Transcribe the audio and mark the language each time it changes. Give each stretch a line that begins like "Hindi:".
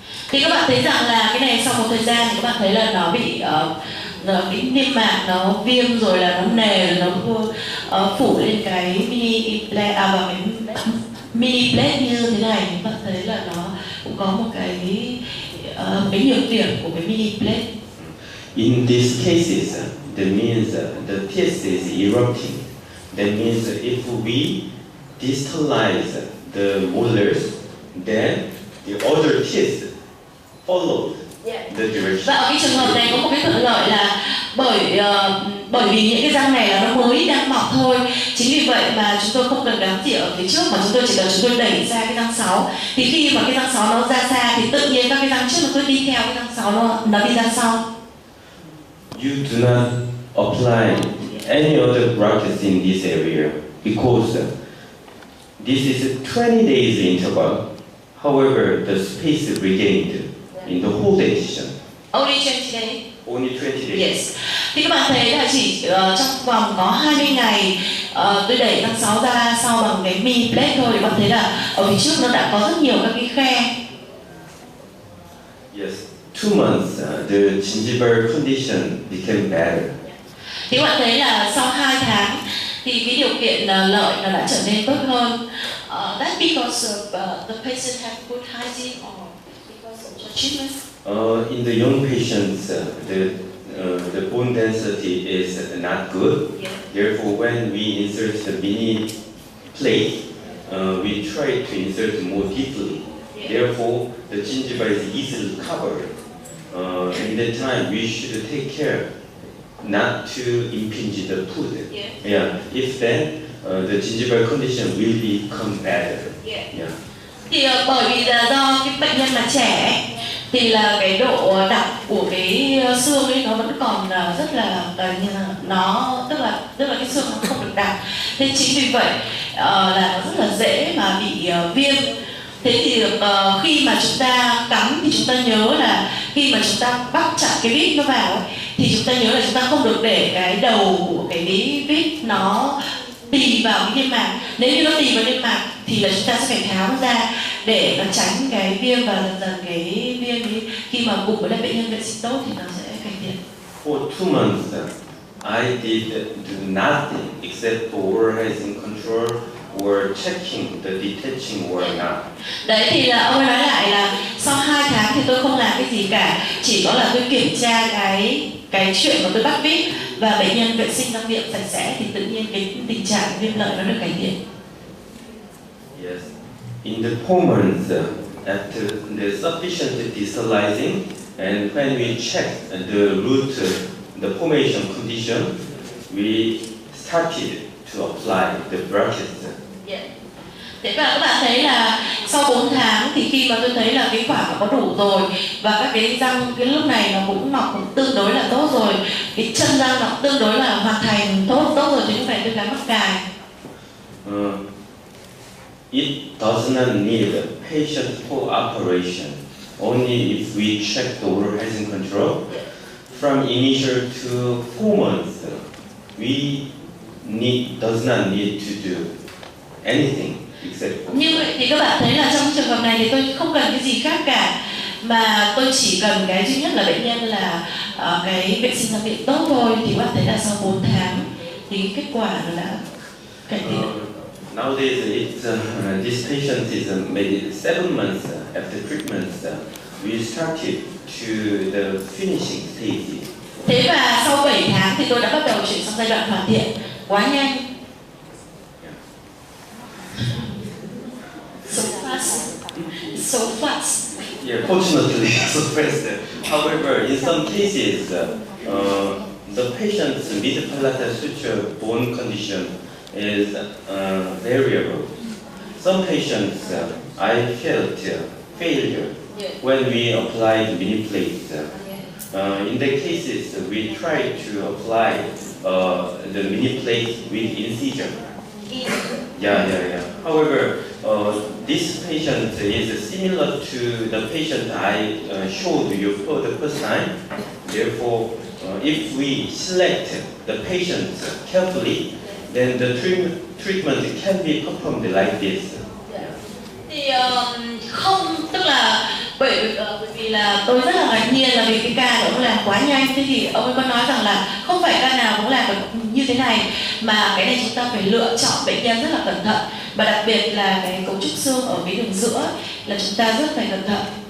Vietnamese: Thì các bạn thấy rằng là cái này sau một thời gian thì các bạn thấy là nó bị cái niêm mạc nó viêm rồi là nó nề rồi nó phủ lên cái mini plate và cái mini plate như thế này. Các bạn thấy là nó cũng có một cái nhược điểm của cái mini plate.
English: In these cases, that means the teeth is erupting. That means if we distalize the molars, then the other teeth follow the direction.
Vietnamese: Và ở cái trường hợp này có một cái thuận lợi là bởi vì những cái răng này là nó mới đang mọc thôi. Chính vì vậy mà chúng tôi không cần gắn gì ở phía trước, mà chúng tôi đẩy ra cái răng 6. Thì khi mà cái răng 6 nó ra xa thì tự nhiên các cái răng trước nó cứ đi theo cái răng 6 nó đi ra sau.
English: You do not apply any other brackets in this area because this is a 20 days interval. However, the space regained in the whole dentition. Only 20 days. Only 20 days. Yes.
Vietnamese: Thì các bạn thấy là chỉ trong vòng có 20 ngày tôi đẩy răng 6 ra sau bằng cái mini plate thôi. Thì các bạn thấy là ở phía trước nó đã có rất nhiều các cái khe.
English: Yes. 2 months, the gingival condition became better.
Vietnamese: Thì các bạn thấy là sau 2 tháng thì cái điều kiện lợi nó đã trở nên tốt hơn.
English: That's because of the patient have good hygiene or because of the treatment? In the young patients, the bone density is not good. Yeah. Therefore, when we insert the mini plate, we try to insert more deeply. Yeah. Therefore, the gingiva is easily covered. In that time, we should take care not to impinge the food. Yeah. If then, the gingival condition will become better. Yeah.
Vietnamese: Thì bởi vì là do cái bệnh nhân mà trẻ thì là cái độ đặc của cái xương ấy nó vẫn còn rất là nó tức là cái xương nó không được đặc. Thế chính vì vậy là nó rất là dễ mà bị viêm. Thế thì khi mà chúng ta cắm thì chúng ta nhớ là khi mà chúng ta bắt chặt cái vít nó vào ấy, thì chúng ta nhớ là chúng ta không được để cái đầu của cái vít nó tì vào cái niêm mạc. Nếu như nó tì vào niêm mạc thì là chúng ta sẽ phải tháo nó ra để nó tránh cái viêm, và dần dần cái viêm ấy, khi mà cùng với lại bệnh nhân vệ sinh tốt thì nó sẽ cải thiện.
English: For 2 months, I did do nothing except for oral hygiene control or checking the detaching or not.
Vietnamese: Đấy thì là ông ấy nói lại là sau 2 tháng thì tôi không làm cái gì cả, chỉ có là tôi kiểm tra cái chuyện mà tôi bắt vít và bệnh nhân vệ sinh răng miệng sạch sẽ thì tự nhiên cái tình trạng viêm lợi nó được cải thiện.
English: Yes. In the 4 months after the sufficient desalizing and when we checked the root, the formation condition, we started to apply the brackets. Yeah.
Vietnamese: Thế và các bạn thấy là sau 4 tháng thì khi mà tôi thấy là cái quả nó có đủ rồi và các cái răng cái lúc này nó cũng mọc cũng tương đối là tốt rồi, cái chân răng nó tương đối là hoàn thành tốt rồi thì lúc này tôi gắn mắc cài.
English: It does not need patient full operation. Only if we check the oral hygiene control from initial to 4 months, we does not need to do anything except.
Vietnamese: Như vậy thì các bạn thấy là trong trường hợp này thì tôi không cần cái gì khác cả, mà tôi chỉ cần cái duy nhất là bệnh nhân là cái vệ sinh răng miệng tốt thôi, thì các bạn thấy là sau 4 tháng thì cái kết quả nó đã cải thiện.
English: Nowadays, this patient is maybe 7 months after treatment. We started to the finishing stage.
Vietnamese: Thế và sau 7 tháng thì tôi đã bắt đầu chuyển sang giai đoạn hoàn thiện. Quá nhanh.
English: So fast. So fast. Yeah, fortunately, so fast. However, in some cases, the patient's mid-palatal suture bone condition is variable. Some patients, I felt failure when we applied Miniplates. In the cases, we tried to apply the Miniplate with incision. Yeah. However, this patient is similar to the patient I showed you for the first time. Therefore, if we select the patient carefully, then the treatment can be performed like this.
Vietnamese: Thì không, tức là bởi vì là tôi rất là ngạc nhiên là vì cái ca của ông làm quá nhanh, thế thì ông ấy có nói rằng là không phải ca nào cũng làm được như thế này, mà cái này chúng ta phải lựa chọn bệnh nhân rất là cẩn thận, và đặc biệt là cái cấu trúc xương ở cái đường giữa là chúng ta rất phải cẩn thận.